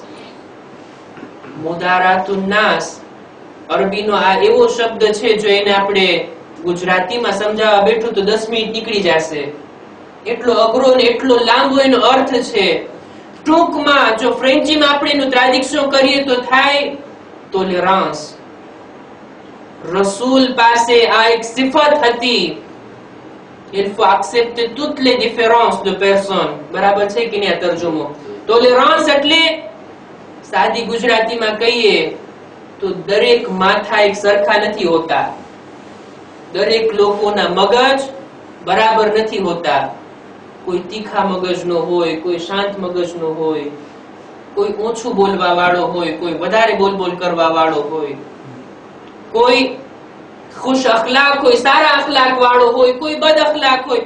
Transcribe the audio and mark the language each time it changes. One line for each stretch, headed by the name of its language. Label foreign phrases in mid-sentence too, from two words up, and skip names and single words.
Arabic: مداراة الناس
Gujarati: અરબીનો આ એવો શબ્દ છે, જો એને આપણે ગુજરાતીમાં સમજાવવા બેઠું તો 10 મિનિટ નીકળી જશે. એટલો અઘરો ને એટલો લાંબો એનો અર્થ છે. ટૂંકમાં જો ફ્રેન્ચીમાં આપણે એનું ટ્રાન્સલેશન કરીએ તો થાય ટોલરન્સ. રસૂલ પાસે આ એક સિફત હતી.
French: Il faut accepter toutes les différences de personnes.
Gujarati: બરાબર છે કે નહીં આ તર્જુમો? ટોલરન્સ એટલે સાદી ગુજરાતીમાં કહીએ તો દરેક માથા એક સરખા નથી હોતા. દરેક લોકોના મગજ બરાબર નથી હોતા. કોઈ તીખા મગજનો હોય, કોઈ શાંત મગજનો હોય, કોઈ ઓછું બોલવા વાળો હોય, કોઈ વધારે બોલ કરવા વાળો હોય, કોઈ ખુશ અખલાક હોય, સારા અખલાક વાળો હોય, કોઈ બદ અખલાક હોય.